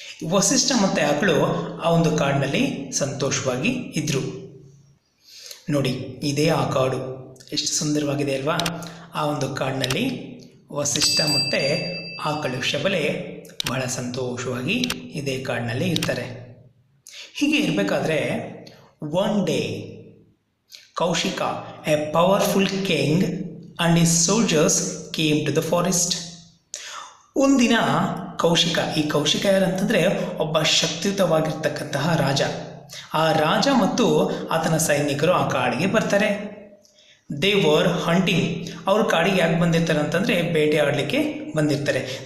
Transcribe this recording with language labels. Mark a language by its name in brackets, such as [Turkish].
[Kannada] ವಸಿಷ್ಠ ಮತ್ತು ಆಕಳು ಆ ಒಂದು ಕಾಡಿನಲ್ಲಿ ಸಂತೋಷವಾಗಿ ಇದ್ದರು. ನೋಡಿ, ಇದೇ ಆ ಕಾಡು ಎಷ್ಟು ಸುಂದರವಾಗಿದೆ ಅಲ್ವಾ? ಆ ಒಂದು ಕಾಡಿನಲ್ಲಿ ವಸಿಷ್ಠ ಮತ್ತು ಆಕಳು ಶಬಲೆ ಬಹಳ ಸಂತೋಷವಾಗಿ ಇದೇ ಕಾಡಿನಲ್ಲಿ ಇರ್ತಾರೆ. ಹೀಗೆ ಇರಬೇಕಾದ್ರೆ [English] One day Kaushika, a powerful king, and his soldiers came to the forest. [Kannada] ಒಂದಿನ ಕೌಶಿಕ, ಈ ಕೌಶಿಕ ಯಾರಂತಂದರೆ ಒಬ್ಬ ಶಕ್ತಿಯುತವಾಗಿರ್ತಕ್ಕಂತಹ ರಾಜ. ಆ ರಾಜ ಮತ್ತು ಆತನ ಸೈನಿಕರು ಆ ಕಾಡಿಗೆ ಬರ್ತಾರೆ. [English] They were hunting. [Kannada] ಅವರು ಕಾಡಿಗೆ ಯಾಕೆ ಬಂದಿರ್ತಾರೆ ಅಂತಂದರೆ ಬೇಟೆ ಆಡಲಿಕ್ಕೆ ಬಂದಿರ್ತಾರೆ.